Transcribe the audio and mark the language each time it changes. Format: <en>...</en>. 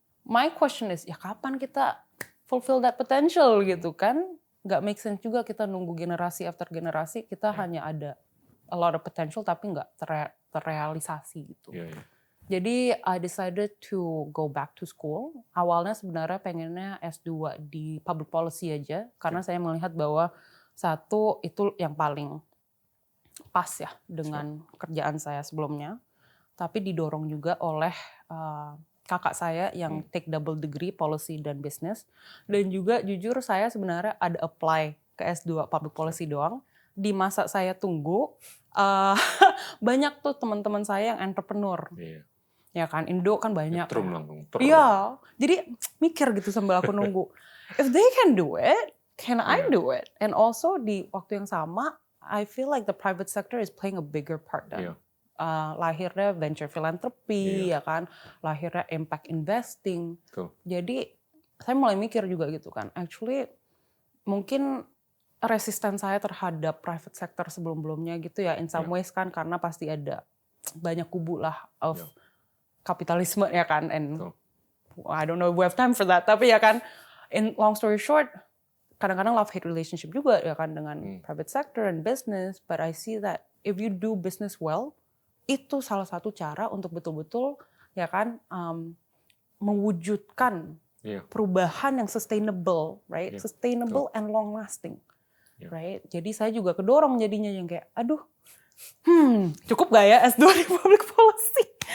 <en>My question is,</en> <id>ya kapan kita</id> <en>fulfill that potential</en> <id>gitu kan? Gak make sense juga kita nunggu generasi after generasi, kita hanya ada</id> <en>a lot of potential</en> <id>tapi nggak terrealisasi gitu.</id> <en>Jadi I decided to go back to school.</en> <id>Awalnya sebenarnya pengennya S2 di public policy aja, karena saya melihat bahwa satu itu yang paling pas ya dengan kerjaan saya sebelumnya. Tapi didorong juga oleh kakak saya yang take double degree policy dan business. Dan juga jujur saya sebenarnya ada apply ke S2 public policy doang. Di masa saya tunggu, banyak tuh teman-teman saya yang entrepreneur. Ya kan, Indo kan banyak. Iya, jadi mikir gitu sambil aku nunggu.</id> <en>If they can do it, can I do it? And also</en> <id>di waktu yang sama,</id> <en>I feel like the private sector is playing a bigger part</en> <id>dan lahirnya</id> <en>venture philanthropy,</en> <id>ya kan, lahirnya</id> <en>impact investing.</en> <id>Jadi saya mulai mikir juga gitu kan, actually mungkin resisten saya terhadap private sector sebelum-belumnya gitu ya,</id> <en>in some ways</en> <id>kan, karena pasti ada banyak kubu lah of kapitalisme ya kan, and</id> <en>I don't know if we have time for that,</en> <id>tapi ya kan,</id> <en>in long story short, kadang-kadang love-hate relationship</en> <id>juga ya kan dengan</id> <en>private sector and business, but I see that if you do business well,</en> <id>itu salah satu cara untuk betul-betul ya kan mewujudkan perubahan yang</id> <en>sustainable, right? Sustainable and long-lasting, right?</en> <id>Jadi saya juga kedorong jadinya yang kayak, aduh, cukup gak ya S2 di public policy?</id>